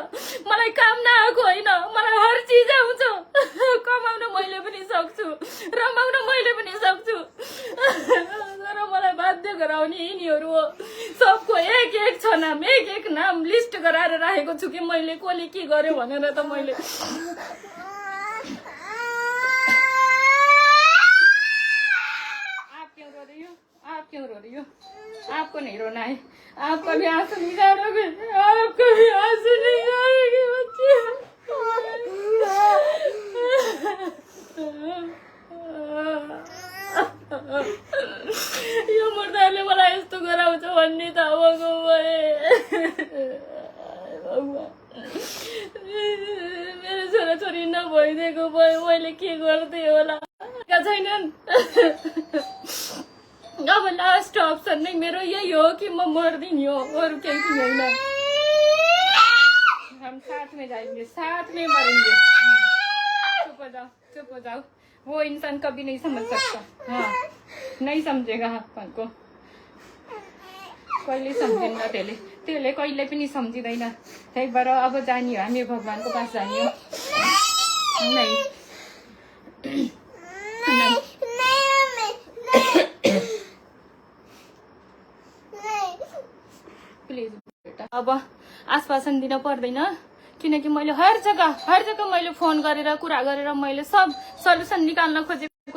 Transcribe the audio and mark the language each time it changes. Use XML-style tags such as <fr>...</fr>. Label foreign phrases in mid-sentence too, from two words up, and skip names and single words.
<ne>मलाई काम नआएको होइन, मलाई हर चिज आउँछ। कमाउन मैले पनि सक्छु, रमाउन मैले पनि सक्छु। तर मलाई बाध्य गराउने यिनीहरू हो। सबको एक एक छ नाम, एक एक नाम लिस्ट गराएर राखेको छु कि मैले कसले के गर्यो भनेर। त मैले</ne> <hi>आप क्यों रो रही हो? आपको नहीं रोना है, आपका भी आंसू नहीं झाड़ोगे, आपका भी आंसू नहीं झाड़ोगे बच्चे।</hi> <ne>यो मुर्दाले मलाई यस्तो गराउँछ भन्ने थाहा भएको भए मेरो छोराछोरी नभइदिएको भए मैले के गर्दै होला। छैनन्। अब लास्ट अप्सन नै मेरो यही हो कि म मर्दिनी हो, अरू केही पनि होइन।</ne> <hi>हम साथ में जाएंगे, साथ में मरेंगे। चुप हो जाओ। वो इंसान कभी नहीं समझ सकता। हाँ, नहीं समझेगा आपको,</hi> <ne>कहिले सम्झिन्न त्यसले, त्यसले कहिले पनि सम्झिँदैन। त्यही भएर अब जाने हो, हामी भगवानको पास जाने हो।</ne> <hi>नहीं प्लिज बेटा,</hi> <ne>अब आश्वासन दिन पर्दैन, किनकि मैले हर जग्गा मैले फोन गरेर कुरा गरेर मैले सब सल्युसन निकाल्न खोजेको।</ne>